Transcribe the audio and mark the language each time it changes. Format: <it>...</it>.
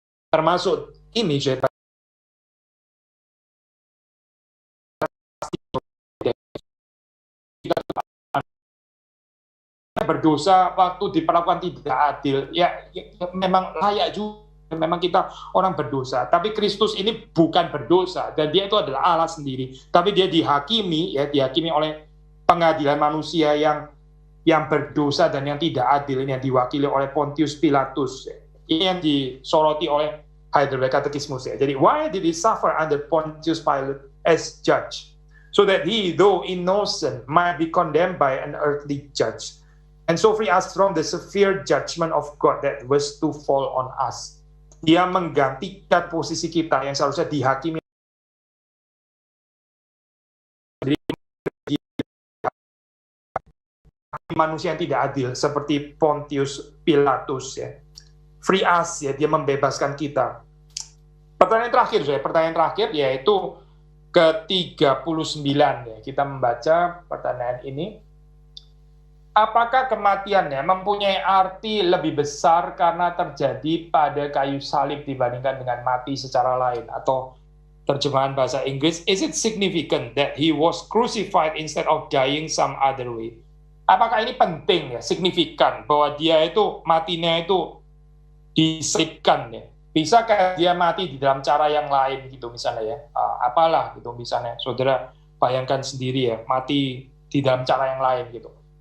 <id>Termasuk ini saya berdosa waktu diperlakukan tidak adil ya, memang layak juga, memang kita orang berdosa, tapi Kristus ini bukan berdosa dan dia itu adalah Allah sendiri, tapi dia dihakimi oleh pengadilan manusia yang berdosa dan yang tidak adil, ini yang diwakili oleh Pontius Pilatus. Ini yang disoroti oleh Heidelberg Catechismus ya.</id> <en>Jadi why did he suffer under Pontius Pilate as judge? So that he, though innocent, might be condemned by an earthly judge, and so free us from the severe judgment of God that was to fall on us.</en> <id>Dia menggantikan posisi kita yang seharusnya dihakimi manusia yang tidak adil seperti Pontius Pilatus ya.</id> <en>Free us</en> <id>ya, dia membebaskan kita. Pertanyaan terakhir yaitu ke-39 ya. Kita membaca pertanyaan ini. Apakah kematiannya mempunyai arti lebih besar karena terjadi pada kayu salib dibandingkan dengan mati secara lain? Atau terjemahan bahasa Inggris,</id> <en>is it significant that he was crucified instead of dying some other way?</en> <id>Apakah ini penting ya, signifikan bahwa dia itu matinya itu diselipkan ya? Bisakah dia mati di dalam cara yang lain gitu misalnya ya? Apalah gitu misalnya, saudara bayangkan sendiri ya, mati di dalam cara yang lain gitu.</id>